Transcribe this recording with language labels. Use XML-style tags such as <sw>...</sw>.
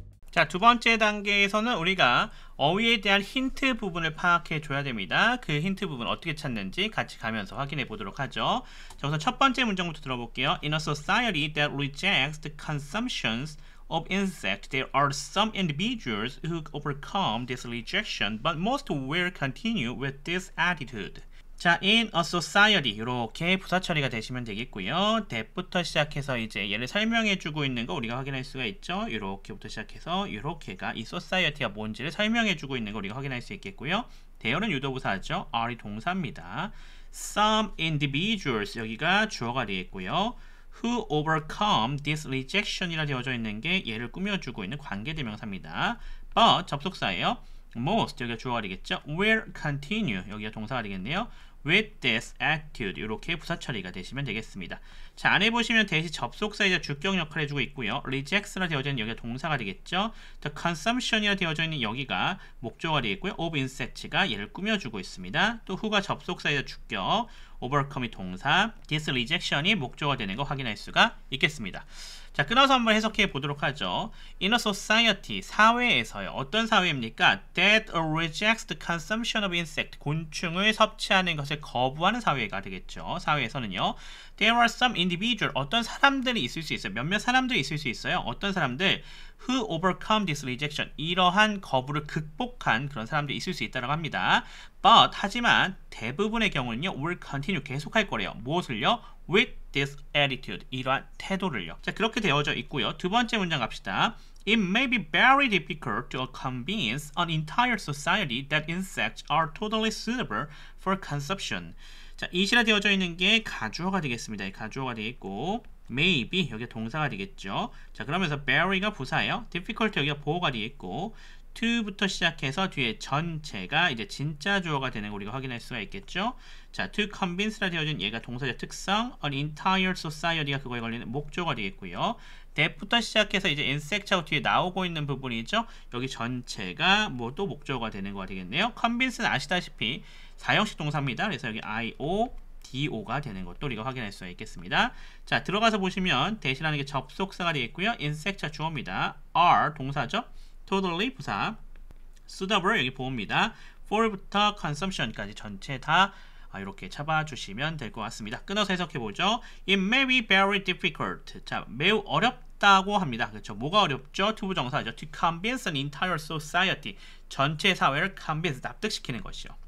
<ko>자, 두 번째 단계에서는 우리가 어휘에 대한 힌트 부분을 파악해 줘야 됩니다. 그 힌트 부분 어떻게 찾는지 같이 가면서 확인해 보도록 하죠. 자, 우선 첫 번째 문장부터 들어볼게요.</ko> <en>In a society that rejects the consumptions of insects, there are some individuals who overcome this rejection, but most will continue with this attitude.</en> <ko>자,</ko> <en>in a society,</en> <ko>이렇게 부사 처리가 되시면 되겠고요. that부터 시작해서 이제 얘를 설명해 주고 있는 거 우리가 확인할 수가 있죠. 이렇게부터 시작해서 이렇게가 이 society가 뭔지를 설명해 주고 있는 거 우리가 확인할 수 있겠고요. there는 유도부사죠. are이 동사입니다.</ko> <en>some individuals,</en> <ko>여기가 주어가 되겠고요.</ko> <en>who overcome this rejection</en> <ko>이라 되어져 있는 게 얘를 꾸며주고 있는 관계대명사입니다. but 접속사예요. most, 여기가 주어가 되겠죠.</ko> <en>will continue,</en> <ko>여기가 동사가 되겠네요.</ko> <en>with this attitude,</en> <ko>이렇게 부사 처리가 되시면 되겠습니다. 자, 안에 보시면 대시 접속사이자 주격 역할을 해주고 있고요. rejects라 되어져 있는 여기가 동사가 되겠죠.</ko> <en>the consumption</en> <ko>이라 되어져 있는 여기가 목적어가 되겠고요.</ko> <en>of insects</en> <ko>가 얘를 꾸며주고 있습니다. 또 who가 접속사이자 주격, overcome이 동사,</ko> <en>this rejection</en> <ko>이 목적어가 되는 거 확인할 수가 있겠습니다. 자, 끊어서 한번 해석해 보도록 하죠.</ko> <en>In a society,</en> <ko>사회에서요. 어떤 사회입니까?</ko> <en>That rejects the consumption of insect,</en> <ko>곤충을 섭취하는 것을 거부하는 사회가 되겠죠. 사회에서는요.</ko> <en>There are some individual,</en> <ko>어떤 사람들이 있을 수 있어요. 몇몇 사람들이 있을 수 있어요. 어떤 사람들?</ko> <en>who overcome this rejection.</en> <ko>이러한 거부를 극복한 그런 사람들이 있을 수 있다고 합니다. But 하지만 대부분의 경우는요,</ko> <en>will continue</en> <ko>계속할 거래요. 무엇을요?</ko> <en>With this attitude.</en> <ko>이러한 태도를요. 자, 그렇게 되어져 있고요. 두 번째 문장 갑시다.</ko> <en>It may be very difficult to convince an entire society that insects are totally suitable for consumption.</en> <ko>자, it이라 되어져 있는 게 가주어가 되겠습니다. 가주어가 되겠고 maybe 여기가 동사가 되겠죠. 자, 그러면서 very가 부사예요. difficult 여기가 보어가 되겠고 to부터 시작해서 뒤에 전체가 이제 진짜 주어가 되는 거 우리가 확인할 수가 있겠죠. 자,</ko> <en>to convince</en> <ko>라 되어진 얘가 동사의 특성,</ko> <en>an entire society</en> <ko>가 그거에 걸리는 목조가 되겠고요. that부터 시작해서 이제 insect하고 뒤에 나오고 있는 부분이죠. 여기 전체가 뭐 또 목조가 되는 거가 되겠네요. convince는 아시다시피 사형식 동사입니다. 그래서 여기 IO DO가 되는 것도 우리가 확인할 수가 있겠습니다. 자, 들어가서 보시면 대신하는 게 접속사가 되겠고요. insect 주어입니다. are 동사죠. totally 부사, suitable 여기 보호입니다. for부터 consumption까지 전체 다 이렇게 잡아주시면 될 것 같습니다. 끊어서 해석해보죠.</ko> <en>It may be very difficult.</en> <ko>자, 매우 어렵다고 합니다. 그렇죠? 뭐가 어렵죠? 투부정사죠.</ko> <en>To convince an entire society.</en> <ko>전체 사회를 convince, 납득시키는 것이요.</ko>